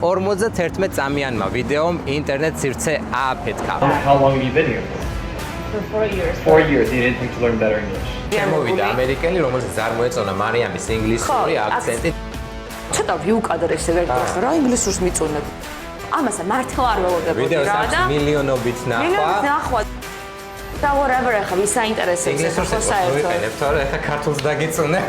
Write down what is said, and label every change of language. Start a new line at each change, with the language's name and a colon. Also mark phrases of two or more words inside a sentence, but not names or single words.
Georgian: 51 წამიანმა ვიდეომ ინტერნეტ სივრცე ააფეთქა.
English: How long have you been here For 4 years. 4 years. You didn't think to learn better English.
Georgian: შემოვიდა ამერიკელი, რომელიც არ მოეწონა მარიამის ინგლისური აქცენტი. ცოტა ვიუკადრე ესე ვერტყს რა ინგლისურს მიწუნებ. ამასა მართლა არ ველოდებოდი ვიდეოს რა აქვს და მილიონობით ნახვა. და whatever ახლა ვის საინტერესებს ინგლისურს ვიყენებ, თორე ახლა ქართულს დაგიწუნებ.